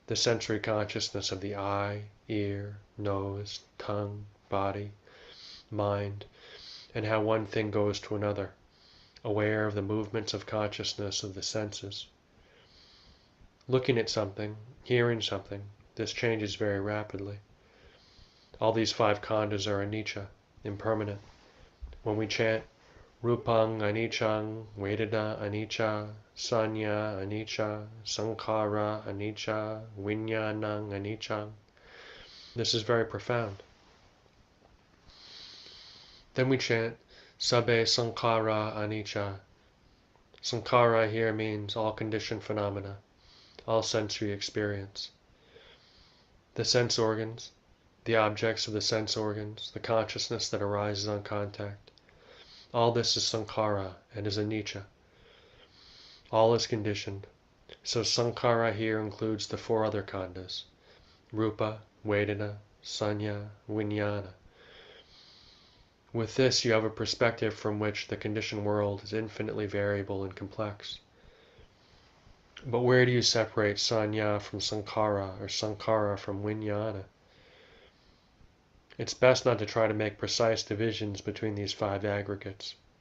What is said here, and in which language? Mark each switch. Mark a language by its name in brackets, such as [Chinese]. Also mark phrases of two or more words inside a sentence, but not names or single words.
[English] the sensory consciousness of the eye, ear, nose, tongue, body, mind, and how one thing goes to another, aware of the movements of consciousness of the senses. Looking at something, hearing something, this changes very rapidly. All these five khandas are anicca, impermanent. When we chant [Pali] Rupang anicchang, Vedana anicca, Sanya anicca, Sankhara anicca, Vinyanang anicchang, [English] this is very profound. Then we chant [Pali] Sabbe Sankhara anicca. [English] Sankhara here means all conditioned phenomena, all sensory experience. The sense organs, the objects of the sense organs, the consciousness that arises on contact, all this is sankhara and is anicca. All is conditioned. So sankhara here includes the four other khandas: [Pali] rupa, vedana, sanya, vijnana. [English] With this you have a perspective from which the conditioned world is infinitely variable and complex. But where do you separate sanya from sankhara or sankhara from vijnana? It's best not to try to make precise divisions between these five aggregates.